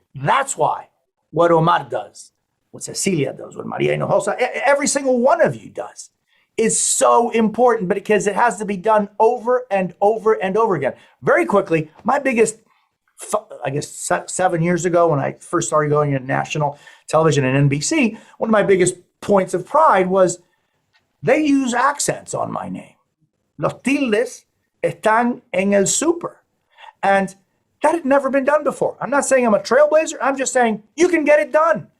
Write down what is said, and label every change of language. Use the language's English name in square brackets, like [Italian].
[English] That's why what Omar does, what Cecilia does, what Maria Hinojosa, every single one of you does, is so important, but because it has to be done over and over and over again. Very quickly, my biggest, I guess 7 years ago when I first started going in national television and NBC, one of my biggest points of pride was they use accents on my name. [Spanish] Los tildes están en el super. [English] And that had never been done before. I'm not saying I'm a trailblazer. I'm just saying you can get it done.